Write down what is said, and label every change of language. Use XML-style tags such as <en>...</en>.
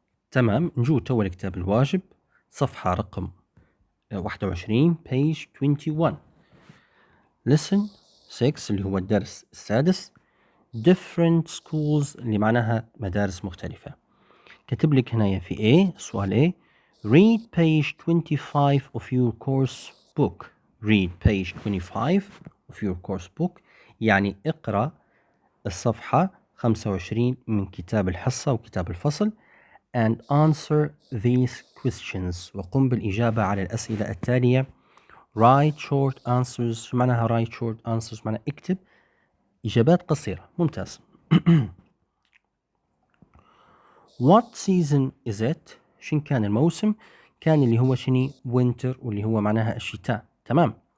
<ar>تمام، نجو توا لكتاب الواجب صفحة رقم 21</ar> <en>page 21 lesson 6</en> <ar>اللي هو الدرس السادس</ar> <en>different schools</en> <ar>اللي معناها مدارس مختلفة. كتب لك هنا في A سؤال A</ar> <en>read page 25 of your course book. read page 25 of your course book</en> <ar>يعني اقرأ الصفحة 25 من كتاب الحصة وكتاب الفصل.</ar> <en>and answer these questions.</en> <ar>وقم بالإجابة على الأسئلة التالية.</ar> <en>write short answers.</en> <ar>شو معناها</ar> <en>write short answers؟</en> <ar>معناها اكتب إجابات قصيرة. ممتاز.</ar> <en>what season is it؟</en> <ar>شن كان الموسم؟ كان اللي هو شني winter، واللي هو معناها الشتاء. تمام.</ar>